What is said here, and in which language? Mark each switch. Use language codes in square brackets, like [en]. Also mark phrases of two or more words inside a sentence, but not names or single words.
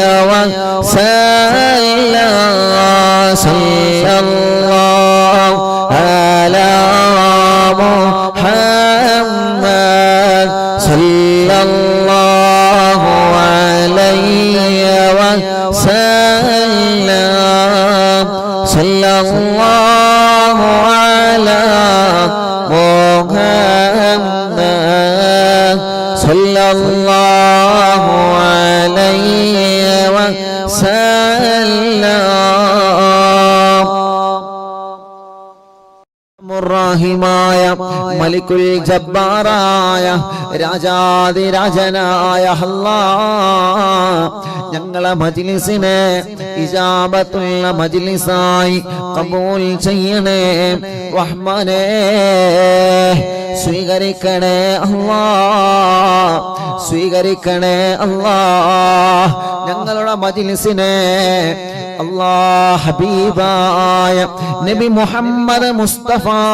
[ar] وسلم صلى الله على محمد صلى الله عليه وسلم صلى الله على محمد صلى الله عليه وسلم [ml] മുറാഹിമായ മലിക്കുൽ ജബ്ബാറായ രാജാതിരാജനായ അല്ലാഹ് ഞങ്ങളെ മജ്ലിസിനെ ഇജാബത്തുള്ള മജ്ലിസായി ഖബൂൽ ചെയ്യണേ റഹ്മാനേ സ്വീകരിക്കണേ അല്ലാഹ് സ്വീകരിക്കണേ അല്ലാഹ് ഞങ്ങളുടെ മജ്ലിസിനെ അല്ലാഹ് ഹബീബായ നബി മുഹമ്മദ് മുസ്തഫ